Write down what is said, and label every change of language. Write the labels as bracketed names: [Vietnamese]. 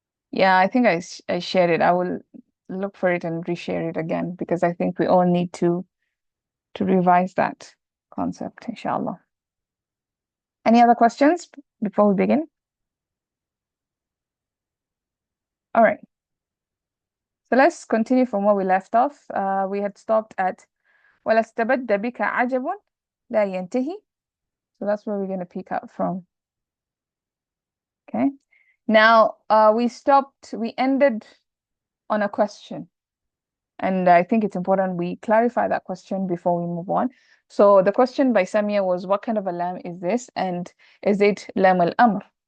[English] Yeah, I think I shared it. I will look for it and reshare it again, because I think we all need to revise that concept, inshallah. Any other questions before we begin? All right. So let's continue from where we left off. We had stopped at [Arabic] وَلَسْتَبَدَّ بِكَ عَجَبٌ لَا يَنْتَهِي. [English] So that's where we're going to pick up from. Okay. Now, we ended on a question. And I think it's important we clarify that question before we move on. So the question by Samia was, what kind of a lam is this? And is it lam al-amr?